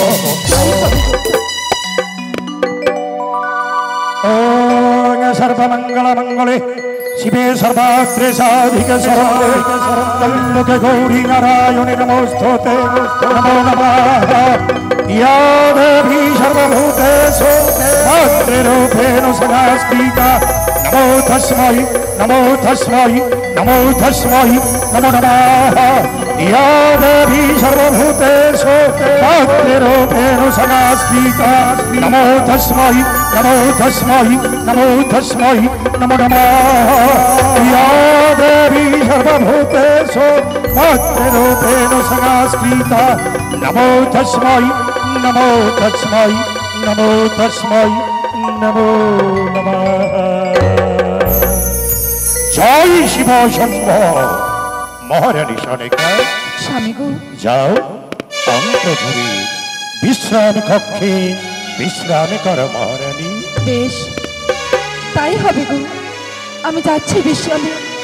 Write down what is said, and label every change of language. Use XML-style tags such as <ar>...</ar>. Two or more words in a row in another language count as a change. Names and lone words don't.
<sa>ওং সর্বমঙ্গল মঙ্গলে শিবে সর্বাত্রে সাধিকে সর্বলোকে গৌরী নারায়ণে নমস্তুতে। নমো নমঃ। ইয়া দেবী সর্বভূতেষু মাতৃরূপেণ সংস্থিতা। নমো তস্मै নমো তস্मै নমো তস্मै নমো নমঃ। ইয়া দেবী সর্বভূতেষু মাতৃরূপেণ সংস্থিতা। নমো তস্मै নমো তস্मै নমো তস্मै নমো নমঃ। ইয়া দেবী সর্বভূতেষু মাতৃরূপেণ সংস্থিতা। নমো তস্मै নমো তস্मै নমো তস্मै নমো নমঃ।</sa> <bn>জয় শিব শম্ভ। মহারানী সনেকা, স্বামী গো, যাও অন্তঃপুরে বিশ্রাম কক্ষে বিশ্রাম করো মহারানী। বেশ তাই হবে গো, আমি যাচ্ছি বিশ্রামে।</bn>